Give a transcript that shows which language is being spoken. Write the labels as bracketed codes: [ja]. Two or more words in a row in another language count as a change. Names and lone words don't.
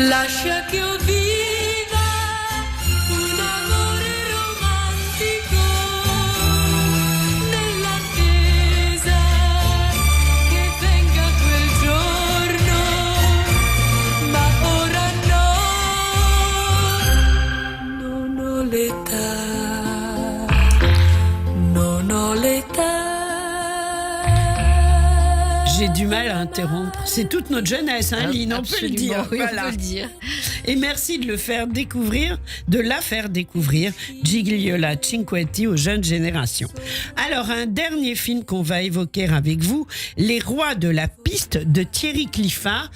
[it] Lascia che io viva un amore romantico nell'attesa che venga quel giorno, ma ora no, non ho l'età, non ho l'età. [fr] J'ai du mal à interrompre. C'est toute notre jeunesse, hein, Lynn, on peut le dire. Oui, Voilà. on peut le dire. Et merci de la faire découvrir, Gigliola Cinquetti aux jeunes générations. Alors, un dernier film qu'on va évoquer avec vous, Les Rois de la piste de Thierry Cliffat.